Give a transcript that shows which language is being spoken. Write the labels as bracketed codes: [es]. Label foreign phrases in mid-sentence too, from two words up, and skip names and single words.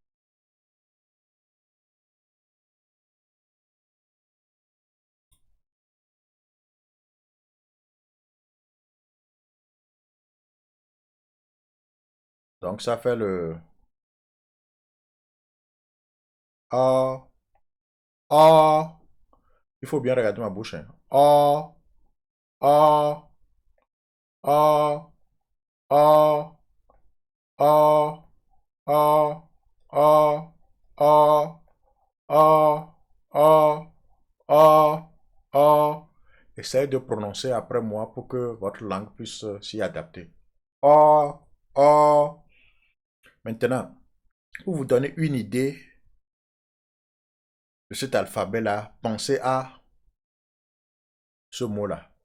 [fr] Donc, ça fait le A, A. Il faut bien regarder ma bouche, hein. A, A, A, A, A, A, A, A, A, A, A, O. Essayez de prononcer après moi pour que votre langue puisse s'y adapter. O. O. Maintenant, pour vous donner une idée de cet alphabet-là, pensez à ce mot-là.